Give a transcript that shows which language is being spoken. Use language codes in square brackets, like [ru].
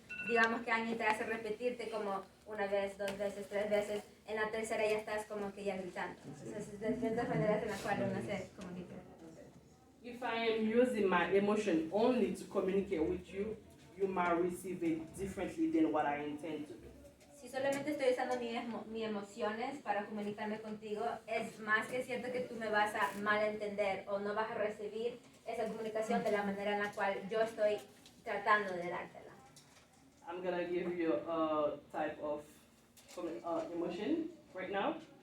[es] digamos que alguien te hace repetirte como una vez, 2 veces, 3 veces, en la tercera ya estás como que ya gritando. Entonces, es diferentes maneras en las cuales uno se comunica. [en] If I am using my emotion only to communicate with you, you might receive it differently than what I intend to do. [es] Si solamente estoy usando mis emociones para comunicarme contigo, es más que cierto que tú me vas a malentender o no vas a recibir esa comunicación de la manera en la cual yo estoy tratando de dártela. [en] I'm gonna give you a type of emotion right now.